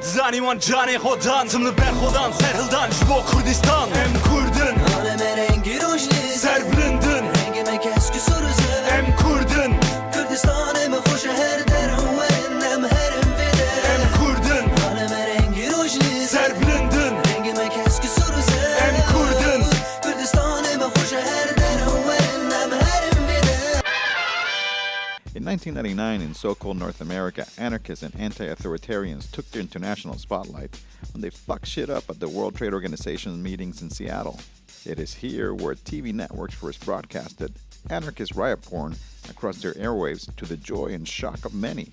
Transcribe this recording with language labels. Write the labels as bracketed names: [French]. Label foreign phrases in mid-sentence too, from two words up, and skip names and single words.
[Kurdish] dizanî wan canê xodan Tim li ber xodan ser hildan ji bo Kurdistan Em Kurdin Aleme rengi rojnî Ser bilindin Rengê me kesk suruze Em Kurdin Kurdistan me xweş e her derin werin em herin vê de Em Kurdin Aleme rengi rojnî Ser bilindin Rengê me kesk suruze Em Kurdin Kurdistan me xweş e her derin werin em herin vê de [English] In 1999, in so-called North America, anarchists and anti-authoritarians took the international spotlight when they fucked shit up at the World Trade Organization's meetings in Seattle. It is here where TV networks first broadcasted anarchist riot porn across their airwaves to the joy and shock of many.